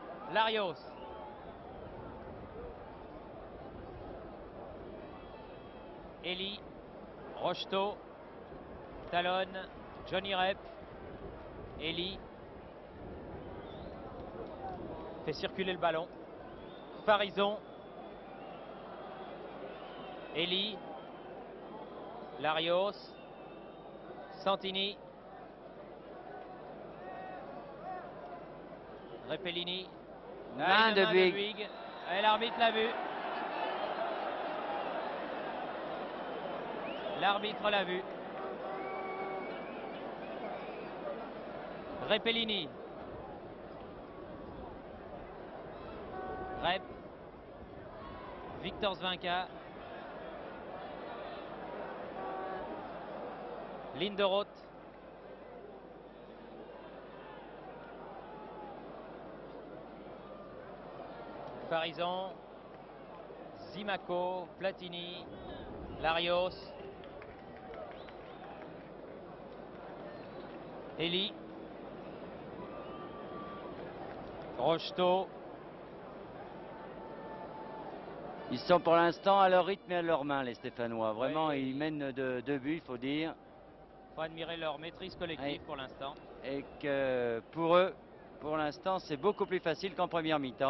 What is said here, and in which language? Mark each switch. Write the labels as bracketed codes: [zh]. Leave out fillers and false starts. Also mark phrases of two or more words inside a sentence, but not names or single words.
[fr] Larios. Eli. Rocheteau. Talonne. Johnny Rep. Eli. Fait circuler le ballon. Farison. Eli. Larios. Santini. Repellini. Main de Bouygues. Et l'arbitre l'a vu. L'arbitre l'a vu. Repellini. Rep. Victor Zvinka. Linderoth. Farison. Zimaco. Platini. Larios. Eli. Rocheteau. Ils sont pour l'instant à leur rythme et à leur main, les Stéphanois. Vraiment, Oui. ils mènent de 2 buts, il faut dire. Il faut admirer leur maîtrise collective Oui. pour l'instant. Et que pour eux, pour l'instant, c'est beaucoup plus facile qu'en première mi-temps.